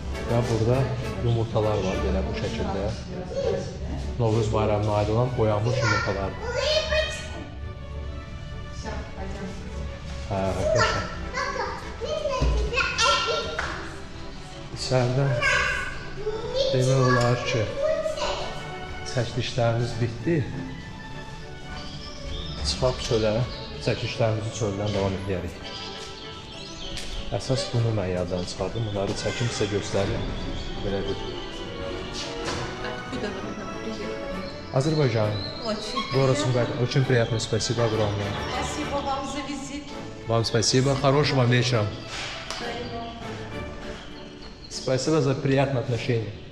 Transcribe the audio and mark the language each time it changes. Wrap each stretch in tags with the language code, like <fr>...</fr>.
<az>Və burada yumurtalar var belə bu şəkildə. Novruz bayramına aid olan boyanmış yumurtalar. Qəşəng. İçəridə demək olar ki, çəkilişlərimiz bitdi. Çıxaq çölə, çəkilişlərimizi çöldən davam edərik. Əsas bunu mən yaddan çıxardım. Bunları çəkim sizə göstərim. Belə bir.</az> <ru>Откуда вы к нам приехали?</ru> <az>Azərbaycan.</az> <ru>Очень. Город Сумгат. Очень приятно. Спасибо огромное. Спасибо вам за визит. Вам спасибо. Хорошего вам вечера. Спасибо за приятное отношение.</ru>